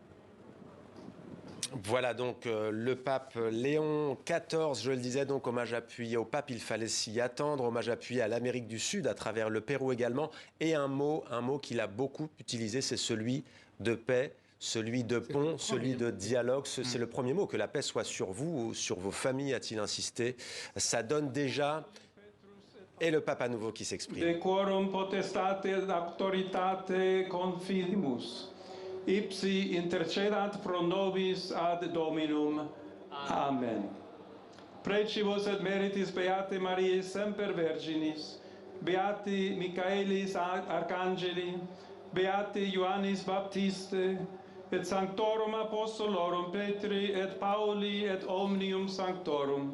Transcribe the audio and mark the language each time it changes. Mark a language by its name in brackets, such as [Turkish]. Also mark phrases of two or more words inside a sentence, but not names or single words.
[French] Voilà donc le pape Léon XIV, je le disais, donc hommage appuyé au pape, il fallait s'y attendre, hommage appuyé à l'Amérique du Sud, à travers le Pérou également, et un mot qu'il a beaucoup utilisé, c'est celui de paix, celui de pont, celui de dialogue. C'est le premier mot, que la paix soit sur vous ou sur vos familles, a-t-il insisté. Ça donne déjà... Et le pape à nouveau qui s'exprime. [Latin] De quorum potestate et auctoritate confidimus. Ipsi intercedat pro nobis ad Dominum. Amen. Precibus et meritis Beate Mariae semper Virginis, Beati Michaelis Arcangeli, Beati Ioannis Baptiste, et Sanctorum Apostolorum Petri et Pauli et omnium Sanctorum.